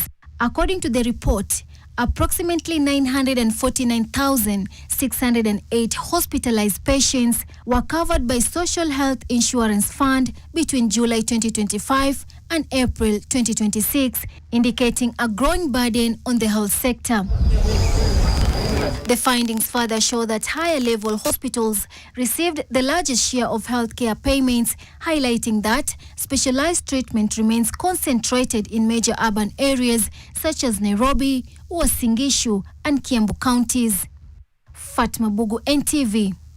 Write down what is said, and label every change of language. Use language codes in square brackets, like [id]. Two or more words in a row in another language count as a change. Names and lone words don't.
[en] According to the report, approximately 949,608 hospitalized patients were covered by Social Health Insurance Fund between July 2025 and April 2026, indicating a growing burden on the health sector. The findings further show that higher-level hospitals received the largest share of healthcare payments, highlighting that specialized treatment remains concentrated in major urban areas such as Nairobi, Uasin Gishu, and Kiambu counties. Fatma Bugu, NTV.